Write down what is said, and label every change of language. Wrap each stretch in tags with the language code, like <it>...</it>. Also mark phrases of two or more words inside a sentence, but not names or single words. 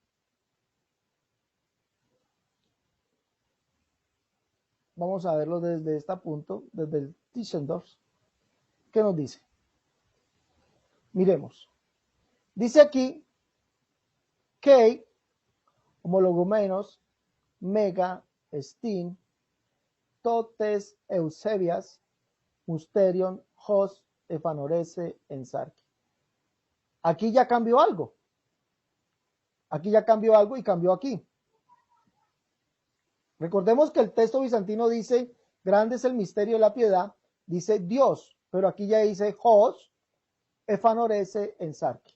<es>Vamos a verlo desde este punto, desde el Tischendorf. ¿Qué nos dice? Miremos. Dice aquí que</es> <el>ὁμολογουμένως μέγα ἐστὶν τὸ τῆς εὐσεβείας μυστήριον ὃς ἐφανερώθη ἐν σαρκί.</el> <es>Aquí ya cambió algo. Aquí ya cambió algo y cambió aquí. Recordemos que el texto bizantino dice, grande es el misterio de la piedad, dice Dios, pero aquí ya dice</es> <el>ὃς ἐφανερώθη ἐν σαρκί.</el>